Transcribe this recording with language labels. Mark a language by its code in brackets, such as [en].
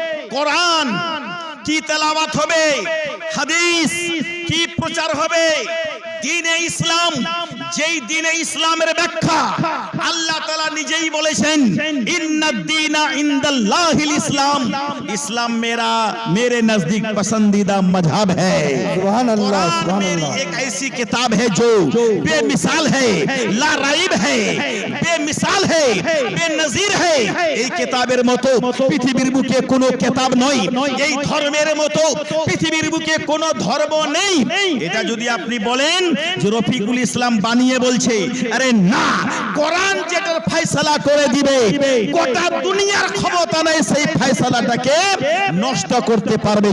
[bn] কোরআন। কি তেলাওয়াত হবে? হাদিস। কি প্রচার হবে? দ্বীনে ইসলাম। যেই দ্বীনে ইসলামের ব্যাখ্যা আল্লাহ তাআলা নিজেই বলেছেন [ar] ইন্নাদ-দীনা ইনদাল্লাহিল ইসলাম, [bn] ইসলাম [hi] मेरे नजदीक पसंदीदा मजहब है। [bn] সুবহানাল্লাহ, [hi] कुरान मेरी [bn] সুবহানাল্লাহ। [hi] एक ऐसी किताब है जो बेमिसाल है, ला राइब है, बेमिसाल है, बेनजीर है। [bn] এই কিতাবের মতো পৃথিবীর বুকে কোনো কিতাব নয়, এই ধর্মের মতো পৃথিবীর বুকে কোনো ধর্ম নেই। এটা যদি আপনি বলেন যে রফিকুল ইসলাম বানিয়ে বলছে, আরে না, কোরআন যেটার ফয়সালা করে দিবে, গোটা দুনিয়ার ক্ষমতা নেই সেই ফয়সালাটাকে নষ্ট করতে পারবে।